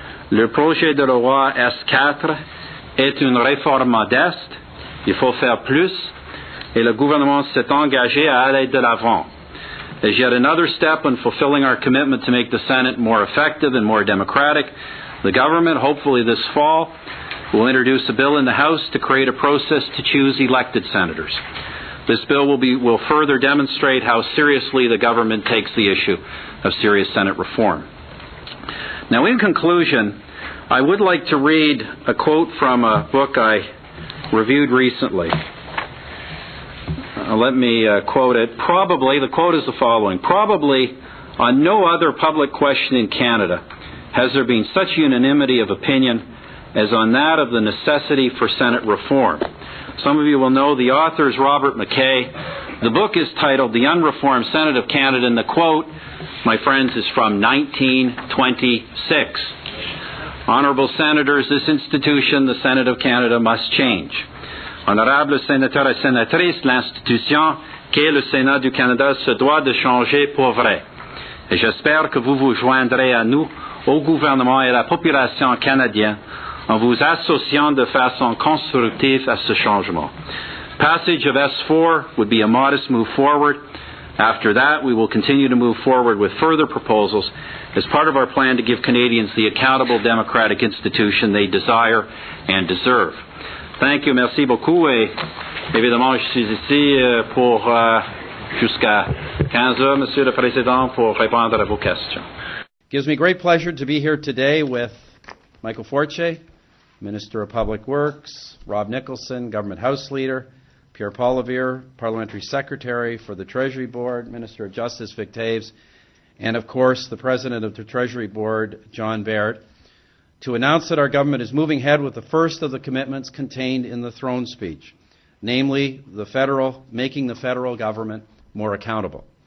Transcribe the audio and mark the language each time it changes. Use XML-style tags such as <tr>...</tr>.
<fr>Le projet de loi S4 est une réforme modeste. Il faut faire plus, et le gouvernement s'est engagé à aller de l'avant.</fr> <en>As yet another step in fulfilling our commitment to make the Senate more effective and more democratic, the government, hopefully this fall, will introduce a bill in the House to create a process to choose elected senators. This bill will further demonstrate how seriously the government takes the issue of serious Senate reform. Now, in conclusion, I would like to read a quote from a book I reviewed recently. Let me quote it. The quote is the following: probably on no other public question in Canada has there been such unanimity of opinion as on that of the necessity for Senate reform. Some of you will know the author is Robert McKay. The book is titled The Unreformed Senate of Canada, and the quote, my friends, is from 1926. Honourable Senators, this institution, the Senate of Canada, must change.</en> <fr>Honorables sénateurs et sénatrices, l'institution qu'est le Sénat du Canada se doit de changer pour vrai. Et j'espère que vous vous joindrez à nous, au gouvernement et à la population canadienne, en vous associant de façon constructive à ce changement.</fr> <en>Passage of S4 would be a modest move forward. After that, we will continue to move forward with further proposals as part of our plan to give Canadians the accountable democratic institution they desire and deserve. Thank you,</en> <fr>merci beaucoup. Et évidemment, je suis ici pour jusqu'à 15 heures, Monsieur le Président, pour répondre à vos questions.</fr> <en>It gives me great pleasure to be here today with Michael Fortier, Minister of Public Works, Rob Nicholson, Government House Leader, Pierre Poilievre, Parliamentary Secretary for the Treasury Board, Minister of Justice Vic Toews, and of course the President of the Treasury Board, John Baird, to announce that our government is moving ahead with the first of the commitments contained in the throne speech, namely making the federal government more accountable.</en>